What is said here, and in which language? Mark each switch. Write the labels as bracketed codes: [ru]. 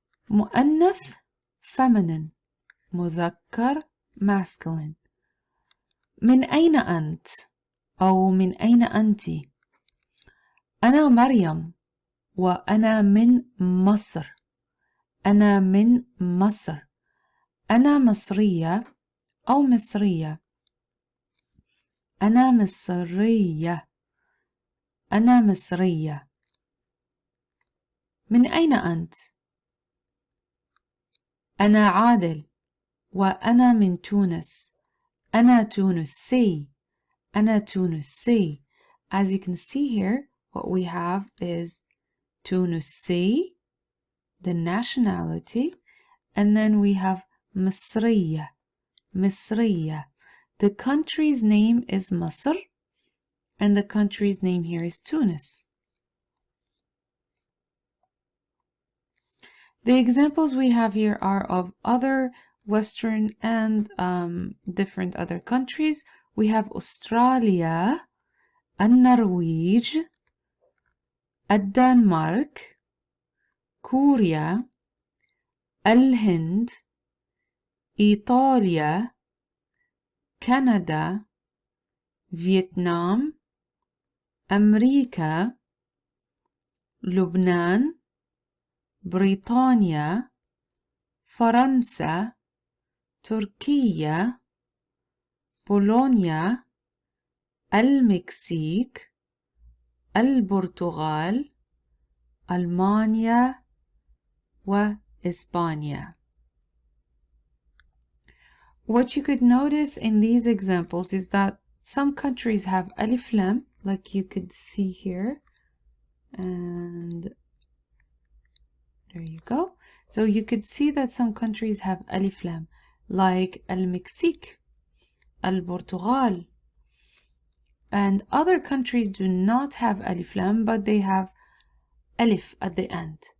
[ar] مؤنث [en] feminine. [ar] مذكر [en] masculine. [ar] من أين أنت؟ أو من أين أنت؟ أنا مريم وأنا من مصر. أنا من مصر. أنا مصرية أو مصرية. أنا مصرية. أنا مصرية. من أين أنت؟ أنا عادل وأنا من تونس. أنا تونسي. أنا تونسي. [en] As you can see here, what we have is Tunisi, the nationality, and then we have مصرية. [ar] مصرية. [en] The country's name is Masr, and the country's name here is Tunis. The examples we have here are of other Western and different other countries. We have Australia, النرويج, الدنمارك, كوريا, الهند, إيطاليا, كندا, فيتنام, أمريكا, [ar] لبنان, بريطانيا, فرنسا, تركيا, بولونيا, المكسيك, البرتغال, ألمانيا وإسبانيا. [en] What you could notice in these examples is that some countries have alif lam, like you could see here, and there you go. So you could see that some countries have alif lam, like Al-Mexique, Al-Portugal, and other countries do not have alif lam, but they have alif at the end.